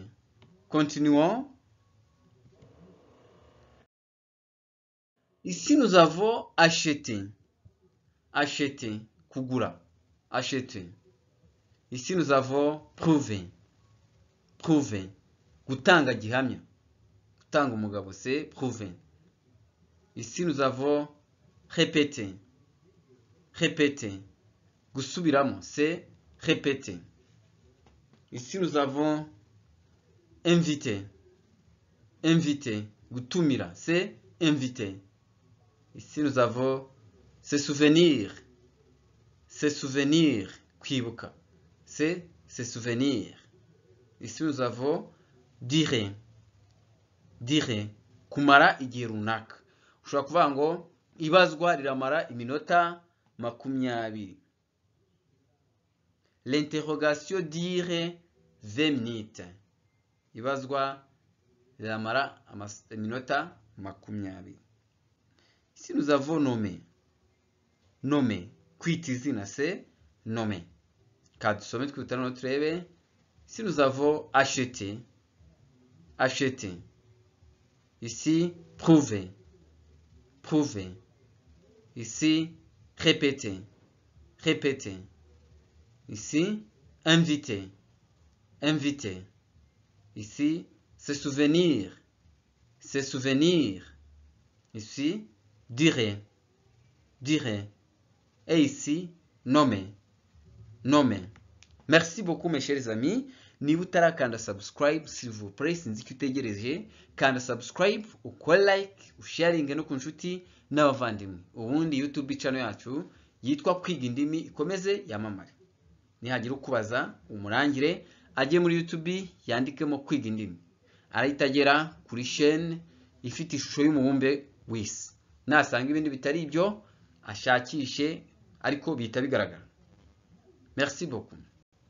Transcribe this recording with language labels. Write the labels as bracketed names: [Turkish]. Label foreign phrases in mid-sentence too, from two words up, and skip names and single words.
[French] Continuons. Ici nous avons acheter, acheter, kugura, acheter. Ici nous avons prouver, prouver, [Kinyarwanda] gutanga gihamya, gutanga umugabo, [French] c'est prouver. Ici nous avons répéter, répéter, gusubiramo, c'est répéter. Ici nous avons inviter, inviter, gutumira, c'est inviter. Ici nous avons se souvenir, se souvenir, kwibuka, c'est se souvenir. Ici nous avons dire, dire, [Kinyarwanda] kumara igihe runaka. Ushobora kuvuga ngo ibazwa riramara iminota 20. [French] L'interrogation dire 20 minutes. [Kinyarwanda] Ibazwa riramara iminota 20. [French] Ici nous avons nommer, nommer, [Kinyarwanda] kwita izina, [French] c'est nommer. [Kinyarwanda] Kadusome twitana turebe. [French] Ici nous avons acheter, acheter. Ici prouver, prouver. Ici répéter, répéter. Ici inviter, inviter. Ici se souvenir, se souvenir. Ici dire, dire. Et ici nommer, nommer. Merci beaucoup mes chers amis. [Kinyarwanda] Niba utarakanda subscribe, [French] s'il vous plaît, [Kinyarwanda] sinzi ko utegereje, kanda subscribe, ukore like, usharinge no ku nshuti n'abavandimwe. Ubundi YouTube channel yacu yitwa Kwiga Indimi ikomeze yamamare. Nihagira ukubaza umurangire ajye muri YouTube yandikemo Kwiga Indimi. Arahitagera kuri chaîne ifite ishusho y'umubumbe w'isi. Nasanga ibindi bitari ibyo ashakishe ariko bihita bigaragara. [French] Merci beaucoup.